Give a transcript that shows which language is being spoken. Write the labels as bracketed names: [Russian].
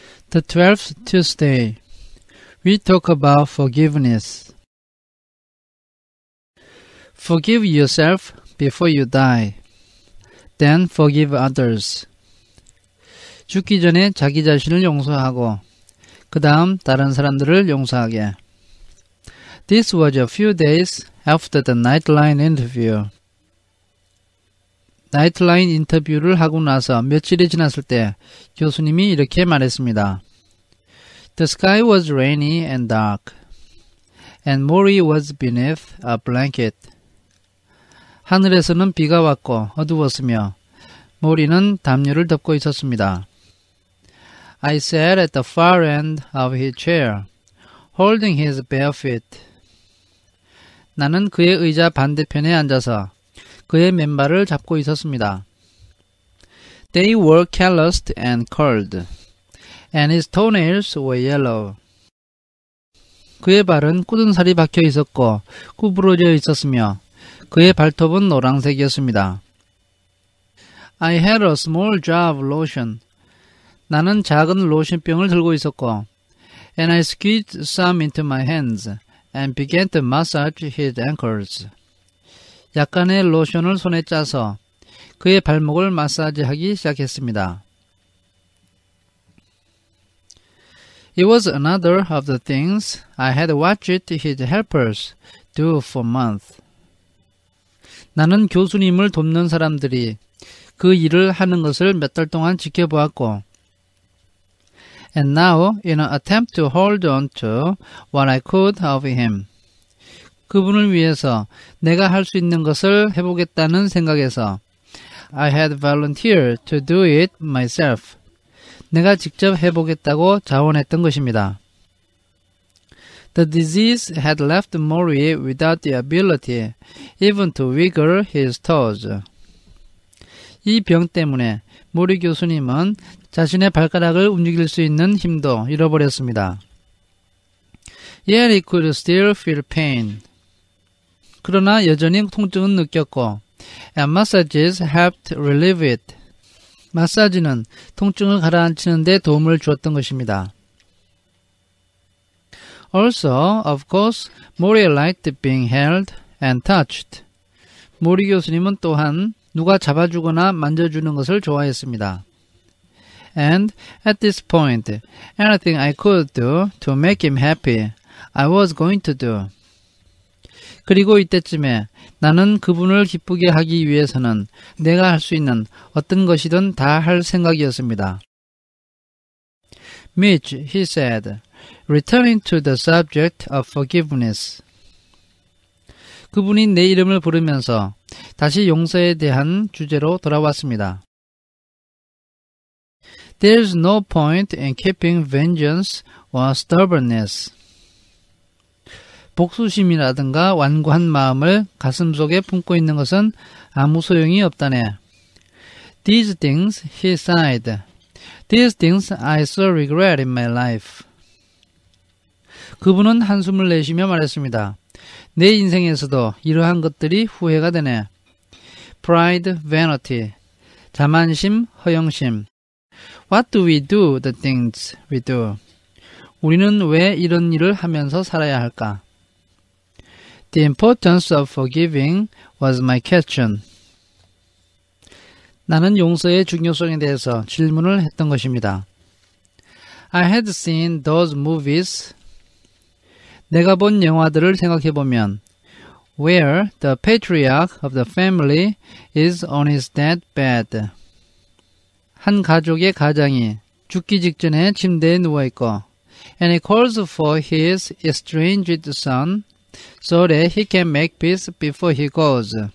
[English] The 12th Tuesday, we talk about forgiveness. Forgive yourself before you die. Then forgive others. [Korean] 죽기 전에 자기 자신을 용서하고 그 다음 다른 사람들을 용서하게. [English] This was a few days after the Nightline interview. [Korean] 나이트라인 인터뷰를 하고 나서 며칠이 지났을 때 교수님이 이렇게 말했습니다. [English] The sky was rainy and dark, and Maury was beneath a blanket. [Korean] 하늘에서는 비가 왔고 어두웠으며 모리는 담요를 덮고 있었습니다. [English] I sat at the far end of his chair, holding his bare feet. [Korean] 나는 그의 의자 반대편에 앉아서 그의 맨발을 잡고 있었습니다. [English] They were calloused and curled, and his toenails were yellow. [Korean] 그의 발은 굳은 살이 박혀 있었고 구부러져 있었으며 그의 발톱은 노란색이었습니다. [English] I had a small jar of lotion. [Korean] 나는 작은 로션병을 들고 있었고, [English] and I squeezed some into my hands and began to massage his ankles. [Korean] 약간의 로션을 손에 짜서 그의 발목을 마사지하기 시작했습니다. [English] It was another of the things I had watched his helpers do for months. [Korean] 나는 교수님을 돕는 사람들이 그 일을 하는 것을 몇 달 동안 지켜보았고, [English] and now, in an attempt to hold on to what I could of him, [Korean] 그분을 위해서 내가 할 수 있는 것을 해보겠다는 생각에서 [English] I had volunteered to do it myself. [Korean] 내가 직접 해보겠다고 자원했던 것입니다. [English] The disease had left Maury without the ability even to wiggle his toes. [Korean] 이 병 때문에 모리 교수님은 자신의 발가락을 움직일 수 있는 힘도 잃어버렸습니다. [English] Yet he could still feel pain. [Korean] 그러나 여전히 통증은 느꼈고, [English] and massages helped relieve it. [Korean] 마사지는 통증을 가라앉히는 데 도움을 주었던 것입니다. [English] Also, of course, Maury liked being held and touched. [Korean] 모리 교수님은 또한 누가 잡아주거나 만져주는 것을 좋아했습니다. [English] And at this point, anything I could do to make him happy, I was going to do. [Korean] 그리고 이때쯤에 나는 그분을 기쁘게 하기 위해서는 내가 할 수 있는 어떤 것이든 다 할 생각이었습니다. [English] Mitch, he said, returning to the subject of forgiveness. [Korean] 그분이 내 이름을 부르면서 다시 용서에 대한 주제로 돌아왔습니다. [English] There's no point in keeping vengeance or stubbornness. [Korean] 복수심이라든가 완고한 마음을 가슴속에 품고 있는 것은 아무 소용이 없다네. [English] These things, he sighed. These things I so regret in my life. [Korean] 그분은 한숨을 내쉬며 말했습니다. 내 인생에서도 이러한 것들이 후회가 되네. [English] Pride, vanity. [Korean] 자만심, 허영심. [English] What do we do the things we do? [Korean] 우리는 왜 이런 일을 하면서 살아야 할까? [English] The importance of forgiving was my question. [Korean] 나는 용서의 중요성에 대해서 질문을 했던 것입니다. [English] I had seen those movies. [Korean] 내가 본 영화들을 생각해보면 [English] where the patriarch of the family is on his deathbed. [Korean] 한 가족의 가장이 죽기 직전에 침대에 누워있고 [English] and he calls for his estranged son so that he can make peace before he goes.